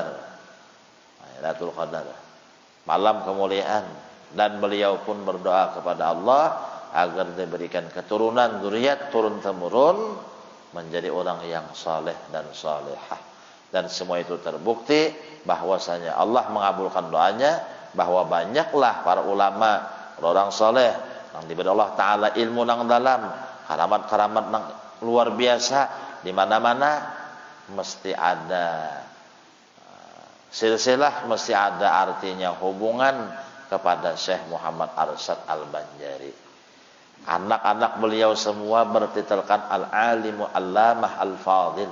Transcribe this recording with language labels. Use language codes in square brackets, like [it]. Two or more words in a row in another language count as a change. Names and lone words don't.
[id] Lailatul Qadar, malam kemuliaan, dan beliau pun berdoa kepada Allah agar diberikan keturunan, zuriat turun temurun menjadi orang yang saleh dan salehah. Dan semua itu terbukti bahwasanya Allah mengabulkan doanya, bahwa banyaklah para ulama, orang saleh yang diberi Allah taala ilmu nang dalam, karamat-karamat nang luar biasa, di mana-mana mesti ada silsilah, mesti ada artinya hubungan kepada Syekh Muhammad Arsyad Al-Banjari. Anak-anak beliau semua bertitelkan [ar] العالم العلامة الفاضل.